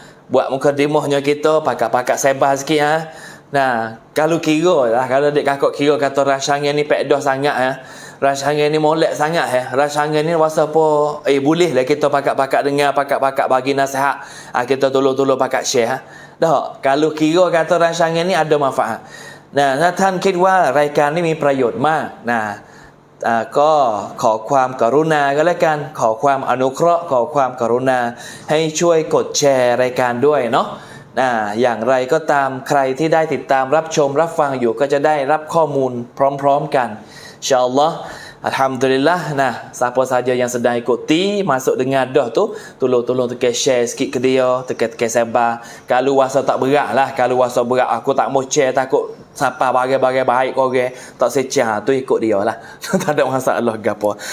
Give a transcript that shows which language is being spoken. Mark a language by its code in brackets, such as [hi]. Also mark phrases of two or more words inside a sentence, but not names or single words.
[ms] Buat mukadimahnya kita pakat-pakat sebar sikit kalau kira lah, kalau adik kakak kira kata rancangan ni pedah sangat rancangan ni molek sangat rancangan ni rasa apa boleh lah kita pakat-pakat dengar, pakat-pakat bagi nasihat, kita tolong-tolong pakat share dah. Kalau kira kata rancangan ni ada manfaat, [th] ท่านคิดว่ารายการนี้มีประโยชน์มากก็ขอความกรุณาก็แล้วกันขอความอนุเคราะห์ขอความกรุณาให้ช่วยกดแชร์รายการด้วยเนาะอย่างไรก็ตามใครที่ได้ติดตามรับชมรับฟังอยู่ก็จะได้รับข้อมูลพร้อมๆกัน [ar] إن شاء الله [th] Alhamdulillah. [ms] Siapa saja yang sedang ikuti masuk dengar dah tu, tolong tekan share sikit ke dia, tekan sebar. Kalau rasa tak berat lah, kalau rasa berat aku tak mau share, takut sampai bagai-bagai baik orang tak secah tu ikut dia lah. Tak ada masalah gapo.